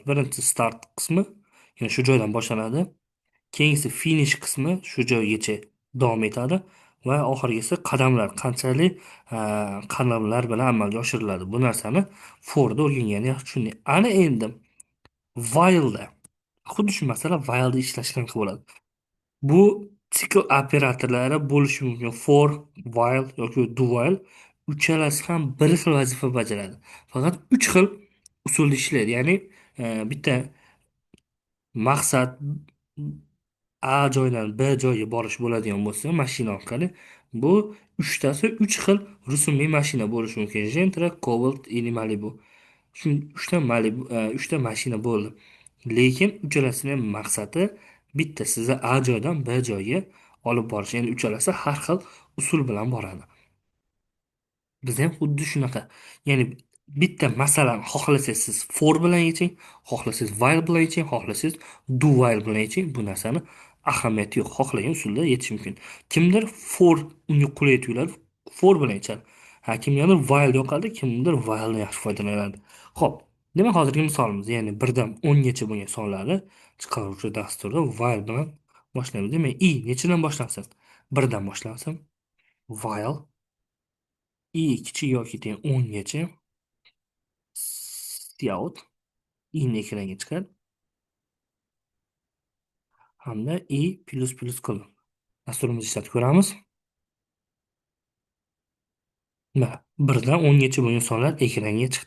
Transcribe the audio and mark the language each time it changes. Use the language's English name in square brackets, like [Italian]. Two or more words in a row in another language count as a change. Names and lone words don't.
[Uzbek] Birinchisi start qismi, ya'ni shu joydan boshlanadi. Keyingisi finish qismi shu joygacha davom etadi va oxirgisi qadamlar qanchalik qadamlar bilan amalga oshiriladi. Bu narsani for'da o'rganganda yaxshi tushundik. Ana endi while'da xuddi shu masala while'da ishlashgan bo'ladi. Bu sikl operatorlari bo'lishi mumkin. For, while yoki do while uchalasi ham bir xil vazifa bajaradi. Faqat 3 xil usulda ishlaydi. Ya'ni bitta maqsad A joydan B joyga borish bo'ladigan bo'lsa, mashina orqali bu uchtasi 3 xil rusumli mashina bo'lishi mumkin. Gentra, Cobalt, или Malibu. Shu uchta Malibu, uchta mashina bo'ldi. Lekin uchalasining ham maqsadi bitta, sizni A joydan B joyga olib borish. Ya'ni uchalasi har xil usul bilan boradi. Biz ham xuddi shunaqa. Ya'ni bitta masalan xohlasangiz siz for bilan yeching, xohlasangiz while bilan yeching, xohlasangiz do while bilan yeching. Bu narsani ahamiyati yo'q. Xohlagan usulda yechish mumkin. Kimdir for unga qulay tuyuladi, for bilan yechadi. Kimgadir while yoqadi, kimdir while dan yaxshi foydalanadi. Xo'p, demak hozirgi misolimiz, ya'ni birdan 10gacha bo'lgan sonlarni chiqaruvchi dasturda while bilan boshlaymiz. Demak, i nechidan boshlansin? Birdan boshlansin. While i kichik yoki teng 10gacha Scout i'ni ekranga chiqar hamda i plus plus qilib dasturimizni ishlatib ko'ramiz. Mana birdan 10gacha bo'lgan sonlar ekranga chiqdi.